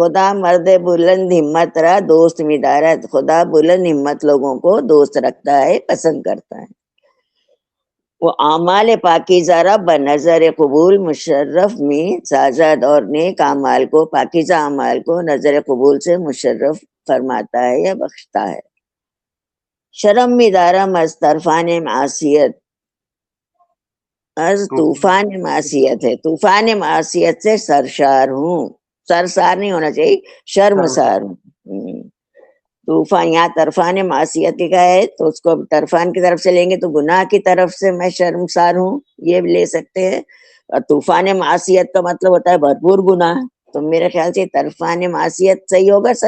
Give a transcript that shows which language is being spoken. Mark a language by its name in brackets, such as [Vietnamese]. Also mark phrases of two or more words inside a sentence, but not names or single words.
[Persian] خدا مرد بلند ہمت را دوست مدارت، [Urdu] خدا بلند ہمت لوگوں کو دوست رکھتا ہے، پسند کرتا ہے. [Persian] وہ اعمال پاکیزہ را بنظر قبول مشرف میں سازد، [Urdu] اور نیک اعمال کو، پاکیزہ اعمال کو نظر قبول سے مشرف فرماتا ہے یا بخشتا ہے. [Persian] شرم میں دارم از طرفان معصیت، از طوفان معصیت [Urdu] ہے، طوفان معصیت سے سرشار ہوں. سرسار نہیں ہونا چاہیے، شرمسار ہوں. طوفان، یہاں طرفان معصیت کا ہے تو اس کو طرفان کی طرف سے لیں گے تو گناہ کی طرف سے میں شرمسار ہوں، یہ بھی لے سکتے ہیں. اور طوفان معصیت کا مطلب ہوتا ہے بھرپور گناہ، تو میرے خیال سے طرفان معصیت صحیح ہوگا سر.